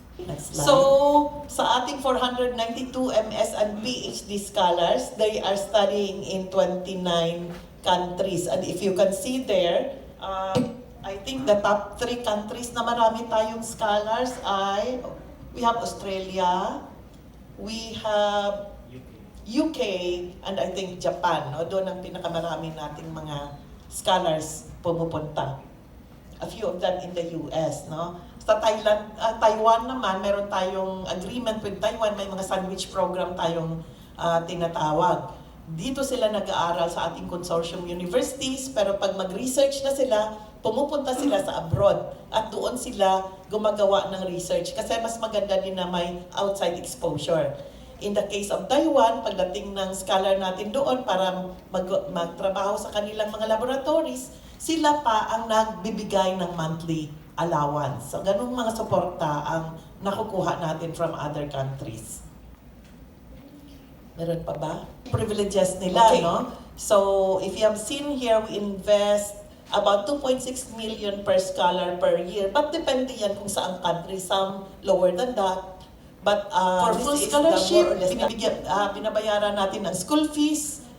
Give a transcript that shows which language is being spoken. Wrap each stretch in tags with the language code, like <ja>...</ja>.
<en>Next slide. So,</en> <tl>sa ating</tl> <en>492 MS and PhD scholars, they are studying in 29 countries. And if you can see there, I think the top 3 countries</en> <tl>na marami tayong scholars ay,</tl> <en>we have Australia, we have UK, and I think Japan. No?</en> <tl>Doon ang pinakamarami nating mga scholars pumupunta.</tl> <en>A few of them in the US. No?</en> <tl>Sa Taiwan naman, meron tayong</tl> <en>agreement with Taiwan.</en> <tl>May mga sandwich program tayong tinatawag. Dito sila nag-aaral sa ating consortium universities, pero pag mag-research na sila, pumupunta sila sa abroad at doon sila gumagawa ng research kasi mas maganda din na may outside exposure.</tl> <en>In the case of Taiwan,</en> <tl>pagdating ng scholar natin doon para magtrabaho sa kanilang mga laboratories, sila pa ang nagbibigay ng monthly allowance. So, ganung mga suporta ang nakukuha natin</tl> <en>from other countries.</en> <tl>Meron pa ba? Privileges nila, okay. No?</tl> <en>So, if you have seen here, we invest about 2.6 million per scholar per year. But</en> <tl>depende yan kung saan</tl> <en>country. Some lower than that. But for full scholarship,</en> <tl>binabayaran natin ng</tl> <en>school fees.</en>